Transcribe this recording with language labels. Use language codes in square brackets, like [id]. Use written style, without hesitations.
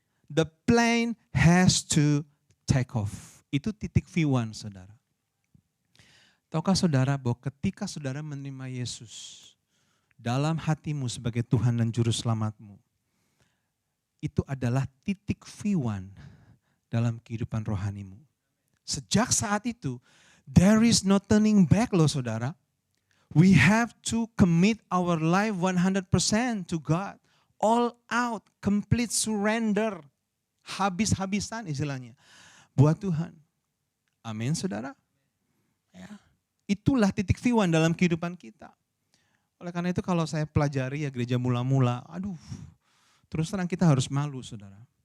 [en] The plane has to take off. [id] Itu titik V1 saudara. Tahukah saudara bahwa ketika saudara menerima Yesus dalam hatimu sebagai Tuhan dan Juru Selamatmu, itu adalah titik V1 dalam kehidupan rohanimu. Sejak saat itu, [en] there is no turning back [id] loh saudara. [en] We have to commit our life 100% to God. All out, complete surrender. [id] Habis-habisan istilahnya. Buat Tuhan. Amin saudara. Ya. Itulah titik V1 dalam kehidupan kita. Oleh karena itu kalau saya pelajari ya gereja mula-mula, terus terang kita harus malu saudara.